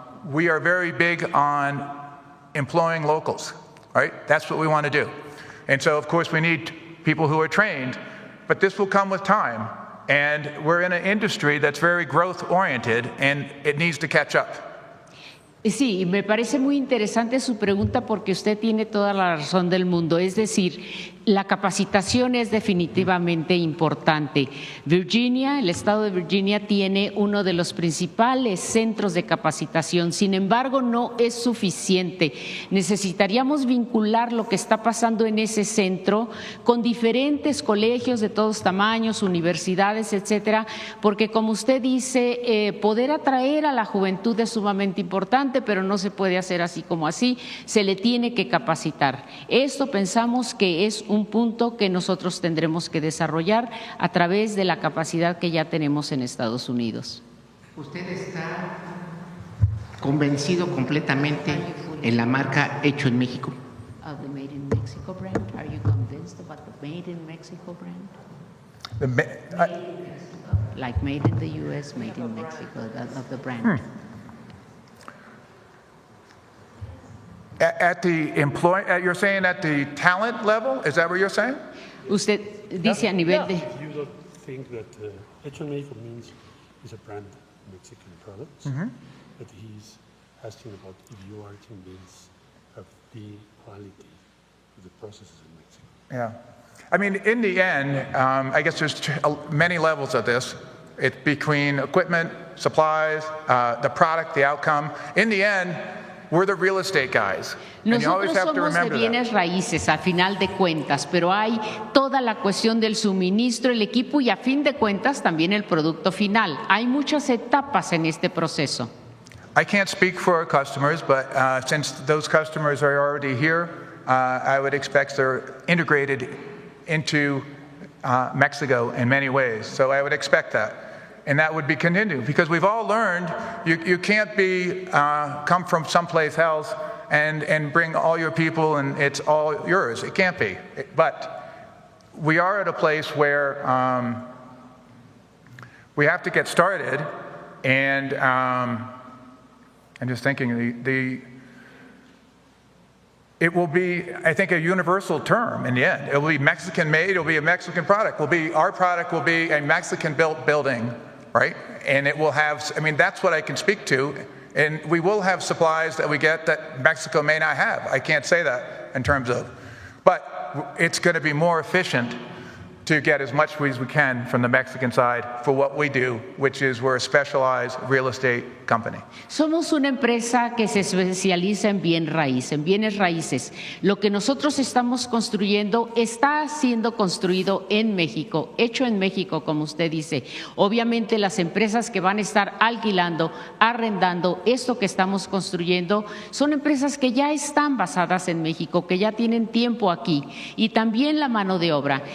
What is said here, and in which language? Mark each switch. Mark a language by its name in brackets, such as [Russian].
[English] We are very big on employing locals, right? That's what we want to do. And so, of course, we need people who are trained, but this will come with time. And we're in an industry that's very growth-oriented, and it needs to catch up. [Spanish] Sí, me parece muy interesante su pregunta porque usted tiene toda la razón del mundo. Es decir, la capacitación es definitivamente importante. Virginia, el estado de Virginia, tiene uno de los principales centros de capacitación. Sin embargo, no es suficiente. Necesitaríamos vincular lo que está pasando en ese centro con diferentes colegios de todos tamaños, universidades, etcétera, porque como usted dice, poder atraer a la juventud es sumamente importante, pero no se puede hacer así como así, se le tiene que capacitar. Esto pensamos que es un punto que nosotros tendremos que desarrollar a través de la capacidad que ya tenemos en Estados Unidos. ¿Usted está convencido completamente en la marca Hecho en México? [English] The Made in Mexico brand. Are you convinced about the Made in Mexico brand? Like Made in the U.S., Made in Mexico, of the brand. You're saying at the talent level? Is that what you're saying? [Spanish] Usted dice a nivel de... [English] You don't think that Hecho en México means it's a brand Mexican products, but he's asking about if you are convinced of the quality of the processes in Mexico. Yeah. I mean, in the end, I guess there's many levels of this. It's between equipment, supplies, the product, the outcome. In the end, we're the real estate guys. And you always [Spanish] Nosotros [English] have to [Spanish] somos de [English] remember [Spanish] bienes [English] that. [Spanish] raíces a final de cuentas, pero hay toda la cuestión del suministro, el equipo y a fin de cuentas también el producto final. Hay muchas etapas en este proceso. [English] I can't speak for our customers, but since those customers are already here, I would expect they're integrated into Mexico in many ways. So I would expect that. And that would be continued because we've all learned you can't come from someplace else and bring all your people and it's all yours. It can't be. But we are at a place where we have to get started. And I'm just thinking it will be, I think, a universal term in the end. It will be Mexican made, it will be a Mexican product. Our product will be a Mexican built building, right? And it will have, I mean, that's what I can speak to. And we will have supplies that we get that Mexico may not have. I can't say that in terms of, but it's going to be more efficient to get as much as we can from the Mexican side for what we do, which is we're a specialized real estate company. [Spanish] Somos una empresa que se especializa en bienes raíces. Lo que nosotros estamos construyendo está siendo construido en México, hecho en México, como usted dice. Obviamente las empresas que van a estar alquilando, arrendando esto que estamos construyendo son empresas que ya están basadas en México, que ya tienen tiempo aquí, y también la mano de obra.